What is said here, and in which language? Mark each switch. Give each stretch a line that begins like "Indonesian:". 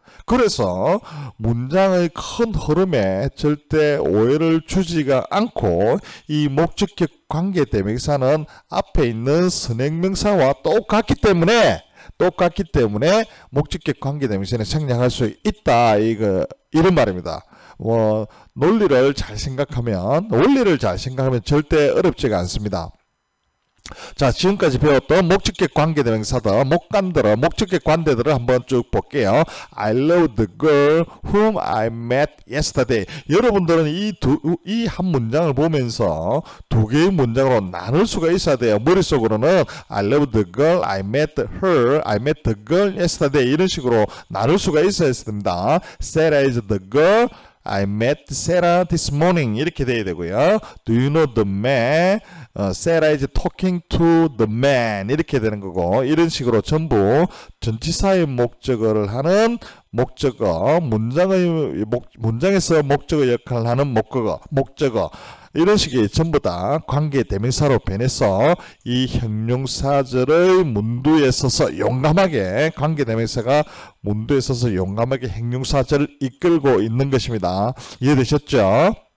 Korean: 그래서 문장의 큰 흐름에 절대 오해를 주지가 않고 이 목적격 관계대명사는 앞에 있는 선행명사와 똑같기 때문에 목적격 관계대명사는 생략할 수 있다. 이런 말입니다. 원리를 잘 생각하면 절대 어렵지가 않습니다. 자, 지금까지 배웠던 목적격 관계대명사들, 목적격 관대들을 한번 쭉 볼게요.
English: I love the girl whom I met yesterday.
Korean: 여러분들은 이 한 문장을 보면서 두 개의 문장으로 나눌 수가 있어야 돼요. 머릿속으로는
English: I love the girl, I met her, I met the girl yesterday
Korean: 이런 식으로 나눌 수가 있어야 됩니다.
English: Sarah is the girl, I met Sarah this morning
Korean: 이렇게 돼야 되고요.
English: Do you know the man? Sarah is talking to the man
Korean: 이렇게 되는 거고 이런 식으로 전부 전치사의 목적어를 하는 목적어 문장에서 목적어 역할을 하는 목적어 이런 식의 전부 다 관계대명사로 변해서 이 형용사절의 문두에 서서 용감하게 관계대명사가 문두에 서서 용감하게 형용사절을 이끌고 있는 것입니다. 이해되셨죠?